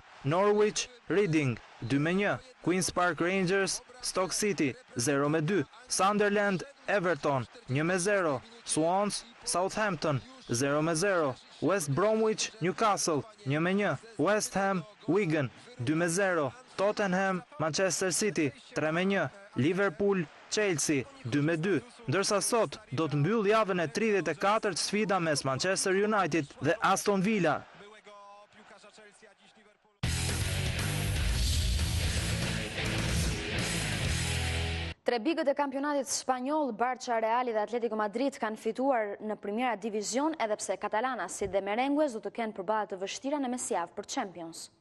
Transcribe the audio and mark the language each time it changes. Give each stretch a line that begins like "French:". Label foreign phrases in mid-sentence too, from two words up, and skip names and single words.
Albanian: Norwich Reading 2-1, Queen's Park Rangers Stoke City 0-2, Sunderland Everton 1-0, Swans Southampton 0-0, West Bromwich Newcastle 1-1, West Ham Wigan 2-0, Tottenham Manchester City 3-1, Liverpool Chelsea 2-2, ndërsa sot do të mbyll javën e 34 sfida mes Manchester United dhe Aston Villa. Tre bigët e kampionatit spanjoll, Barça, Reali dhe Atletico Madrid kanë fituar në Primera Division, edhe pse Catalanasit dhe Merengues do të kenë përballje të vështira në mesjavë për Champions.